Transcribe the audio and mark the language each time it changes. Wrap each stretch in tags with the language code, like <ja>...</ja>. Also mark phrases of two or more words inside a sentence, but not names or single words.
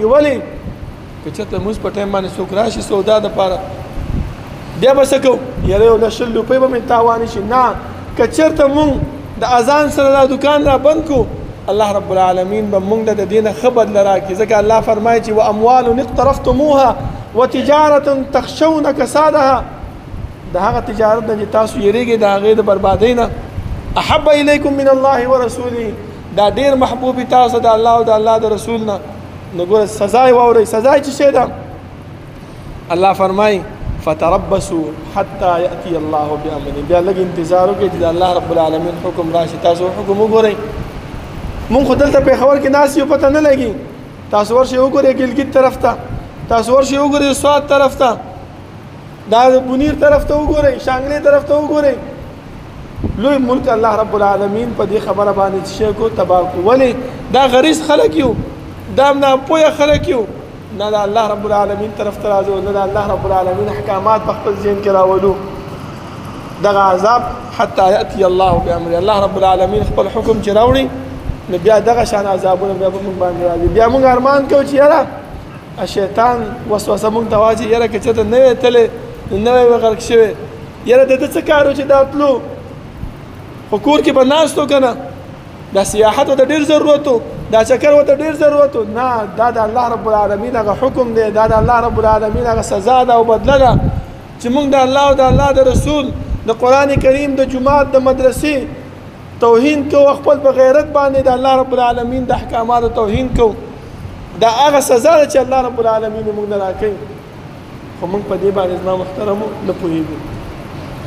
<ps>ولې که چېرته مونځ په ټایم باندې څوک راشي سودا دپاره بیا به څه کوو یاره یو لس شل روپۍ به مې تاوانې شي نه که چېرته مونږ د اذان سره دا دکان را بند کړو الله رب العالمین به مونږ د دې نه ښه بدله راکړي. ځکه الله فرمایي چې</ps> <ar>واموال اقترفتموها وتجارة تخشون کسادها</ar> <ps>د هغه تجارت نه چې تاسو یېرېږئ د هغې د بربادۍ نه</ps> <ar>احب الیکم من الله ورسوله</ar> <ps>دا ډېر محبوب تاسو د الله او د الله د رسول نه. نو ګوره سزا یې واورئ سزا یې څه شی ده الله فرمایي</ps> <ar>فتربصوا حتى یأتي الله بأمره.</ar> <ps>بیا لږ انتظار وکړئ چې د الله رب العالمین حکم راشي. تاسو حکم وګورئ مونږ خو دلته پېښور کې ناست یو پته نه لګي تاسو ورشئ وګورئ ګلګت طرف ته تاسو ورشئ وګورئ سوات طرف ته دا بونیر طرف ته وګورئ شانګلې طرف ته وګورئ لوی ملک الله رب العالمین په دې خبره باندې شی کو تباه کو. ولې دا غریز خلک یو دا ناپوهه خلک یو نه د الله رب العالمین طرف ته راځو نه د الله رب العالمین احکامات په خپل ذهن کې راولو. دغه عذاب</ps> <ar>حتی یأتی الله بأمره</ar> <ps>الله رب العالمین خپل حکم چې راوړي نو بیا دغه شان عذابونه بیا په موږ باندې راځي. بیا موږ ارمان کوو چې یاره شیطان وسوسه موږ ته واچي یاره که چېرته نه وی تللی نو نه وی غرق شوی یاره د ده څه کار و چې دا تلو خو کور کې به ناست و که نه دا سیاحت ورته ډېر ضرورت و دا چکر ورته ډېر ضرورت و نه دا د الله رب العالمین هغه حکم دی دا د الله رب العالمین هغه سزا ده او بدله ده چې موږ د الله او د الله د رسول د قرآن کریم د جومات د مدرسې توهین کوو خپل په غیرت باندې د الله رب العالمین د احکاماتو توهین کوو دا هغه سزا ده چې الله رب العالمین موږ نه راکوي خو موږ په دې باندې زما محترمو نه پوهېږو.</ps>